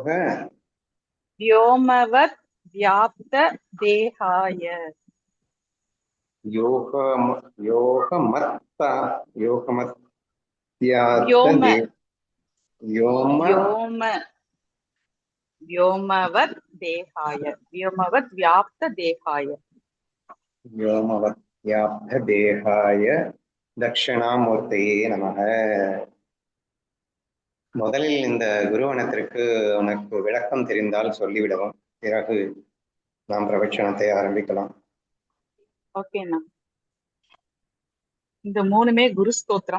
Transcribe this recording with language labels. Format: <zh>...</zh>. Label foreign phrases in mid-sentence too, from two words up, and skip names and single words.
<sa>व्योमवत् व्याप्त देहाय व्योम व्योम व्योमवत् देहाय व्योमवत् व्याप्त देहाय व्योमवत् व्याप्त देहाय दक्षिणामूर्तये नमः.</sa> <ta>முதலில் இந்த குருவனத்திற்கு உனக்கு விளக்கம் தெரிந்தால் சொல்லிவிடவும், பிறகு நாம் பிரவச்சனத்தை ஆரம்பிக்கலாம். ஓகேண்ணா. இந்த மூணுமே குரு ஸ்தோத்திரம்.</ta>